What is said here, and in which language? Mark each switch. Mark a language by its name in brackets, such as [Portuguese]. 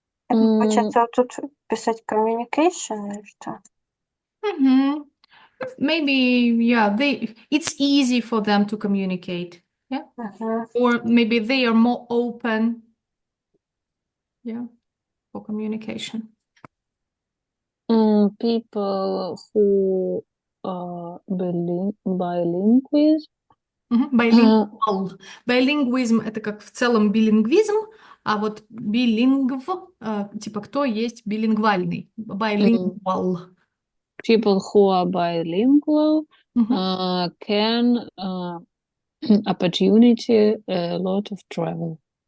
[Russian] Хочется тут писать [English] communication [Russian] или что? [English] Maybe, yeah, it's easy for them to communicate. Yeah. Or maybe they are more open. Yeah, for communication. People who are bilingual. Bilingual. Bilinguism [Russian] — это как в целом билингвизм, а вот билингв, типа кто есть билингвальный. [English] Bilingual. People who are bilingual can opportunity a lot of travel.